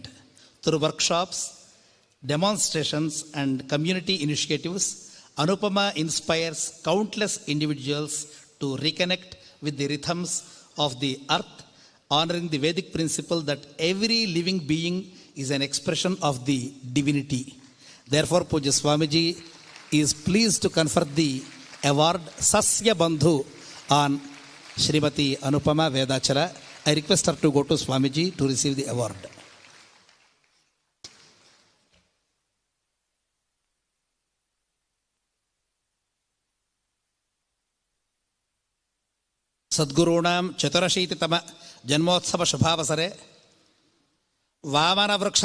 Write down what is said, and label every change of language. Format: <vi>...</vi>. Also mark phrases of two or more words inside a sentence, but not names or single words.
<en>Through workshops, demonstrations, and community initiatives, Anupama inspires countless individuals to reconnect with the rhythms of the earth, honoring the Vedic principle that every living being is an expression of the divinity. Therefore, Pujya Swamiji is pleased to confer the award Sasya Bandhu on Srimati Anupama Vedachala. I request her to go to Swamiji to receive the award.</en> <sa>ಸದ್ಗುರುಣಾಂ ಚತುರಶೀತಿತಮ ಜನ್ಮೋತ್ಸವ ಶುಭಾವಸರೆ ವಾಮನ ವೃಕ್ಷ</sa>